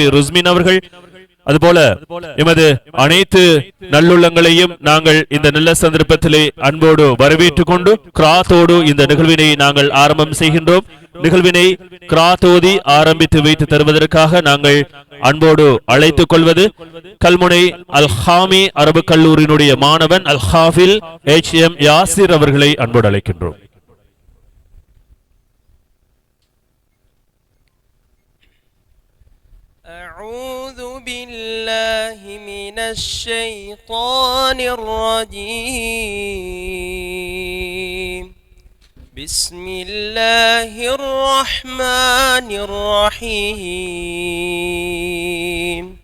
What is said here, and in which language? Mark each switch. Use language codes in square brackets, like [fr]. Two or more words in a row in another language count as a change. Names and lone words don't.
[ta] ருஸ்மின் அவர்கள், அதுபோல எமது அனைத்து நல்லுள்ளங்களையும் நாங்கள் இந்த நல்ல சந்தர்ப்பத்திலே அன்போடு வரவேற்றுக் கொண்டு கிராத்தோடு இந்த நிகழ்வினை நாங்கள் ஆரம்பம் செய்கின்றோம். நிகழ்வினை கிராத்தோதி ஆரம்பித்து வைத்து தருவதற்காக நாங்கள் அன்போடு அழைத்துக் கொள்வது கல்முனை அல்-ஹாமி அரபு கல்லூரியினுடைய மாணவன் அல்-ஹாஃபில் H.M. யாசிர் அவர்களை அன்போடு அழைக்கின்றோம். [ar] أعوذ بالله من الشيطان الرجيم. بسم الله الرحمن الرحيم.